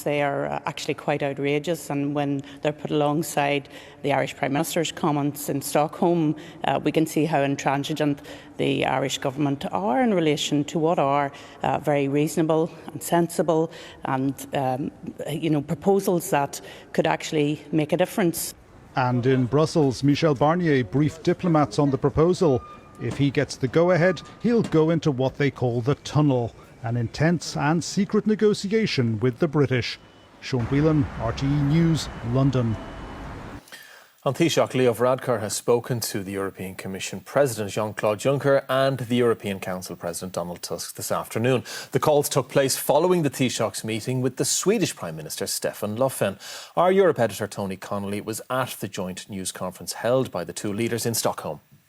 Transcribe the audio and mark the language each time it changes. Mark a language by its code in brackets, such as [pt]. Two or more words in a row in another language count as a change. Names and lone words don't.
[en] They are actually quite outrageous, and when they're put alongside the Irish Prime Minister's comments in Stockholm, we can see how intransigent the Irish government are in relation to what are very reasonable and sensible and proposals that could actually make a difference. And in Brussels, Michel Barnier briefed diplomats on the proposal. If he gets the go-ahead, he'll go into what they call the tunnel, an intense and secret negotiation with the British. Sean Whelan, RTÉ News, London. An Taoiseach Leo Varadkar has spoken to the European Commission President Jean-Claude Juncker and the European Council President Donald Tusk this afternoon. The calls took place following the Taoiseach's meeting with the Swedish Prime Minister Stefan Löfven. Our Europe editor Tony Connolly was at the joint news conference held by the two leaders in Stockholm.